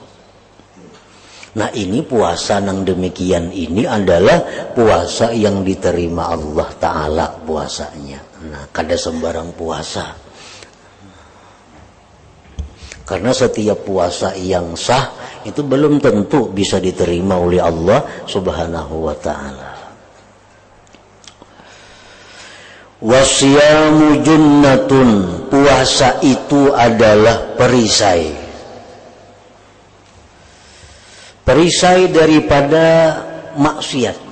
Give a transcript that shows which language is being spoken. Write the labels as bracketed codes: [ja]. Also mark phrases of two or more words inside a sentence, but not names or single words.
[id] Nah, ini puasa yang demikian ini adalah puasa yang diterima Allah Ta'ala puasanya. [bjn] Nah, kada sembarang puasa. [id] Karena setiap puasa yang sah itu belum tentu bisa diterima oleh Allah [ar] Subhanahu wa Ta'ala. Wasyamu junnatun, [id] puasa itu adalah perisai. Perisai daripada maksiat.